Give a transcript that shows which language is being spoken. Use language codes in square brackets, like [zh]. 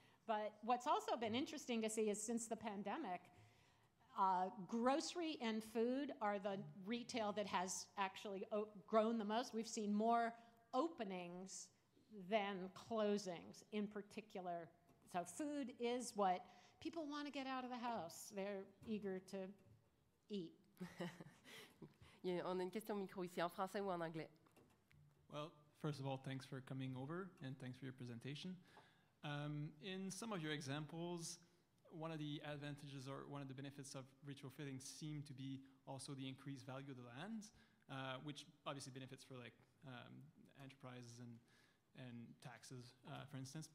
[en] But what's also been interesting to see is since the pandemic, grocery and food are the retail that has actually grown the most. We've seen more openings than closings in particular. So food is what people want to get out of the house. They're eager to eat. [fr] On a une question micro ici, en français ou en anglais? [en] Well, first of all, thanks for coming over and thanks for your presentation. In some of your examples, one of the advantages or one of the benefits of retrofitting seem to be also the increased value of the land, which obviously benefits for like enterprises and taxes, for instance.